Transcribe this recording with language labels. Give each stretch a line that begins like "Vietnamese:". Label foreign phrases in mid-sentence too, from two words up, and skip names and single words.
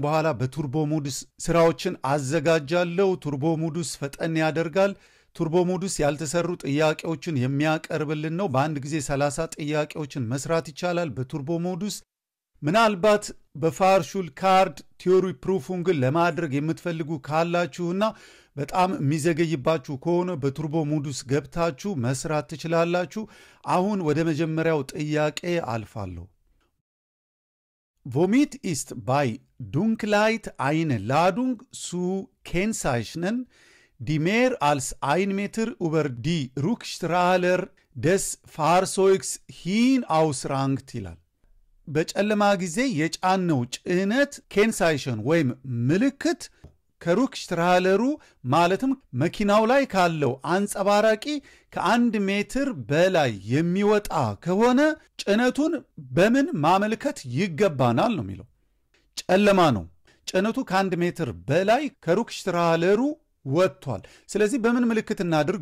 Amharic: በኋላ በቱርቦ ሞዱስ ስራዎችን አዘጋጃለሁ። ቱርቦ ሞዱስ ፈጠን ያደርጋል። ቱርቦ ሞዱስ ያልተሰሩ ጥያቄዎችን የሚያቀርብልን ነው። በአንድ ጊዜ 30 ጥያቄዎችን መስራት ይቻላል በቱርቦ ሞዱስ። ምናልባት በፋርሹል ካርድ ቲዮሪ ፕሩፉን ግን ለማድረግ የምትፈልጉ ካላችሁና በጣም የሚዘገይባችሁ ከሆነ በቱርቦ ሞዱስ ገብታችሁ መስራት ትችላላችሁ። አሁን ወደ መጀመሪያው ጥያቄ አልፋለሁ።
German: Womit ist bei Dunkelheit eine Ladung zu kennzeichnen, die mehr als 1 Meter über die Rückstrahler des Fahrzeugs hinausrangt
Amharic: ይላል። በጨለማ ጊዜ የጫነው ጭነት ኬንሳይሽን ወይም ምልክት ከሩክስትራለሩ ማለትም መኪናው ላይ ካለው አንጸባራቂ ከ1 ሜትር በላይ የሚወጣ ከሆነ ጭነቱን በምን ማመልከት ይገባናል ነው የሚለው። ጨለማ ነው። ጭነቱ ከ1 ሜትር በላይ ከሩክስትራለሩ ወጥቷል። ስለዚህ በምን ምልክት እናድርግ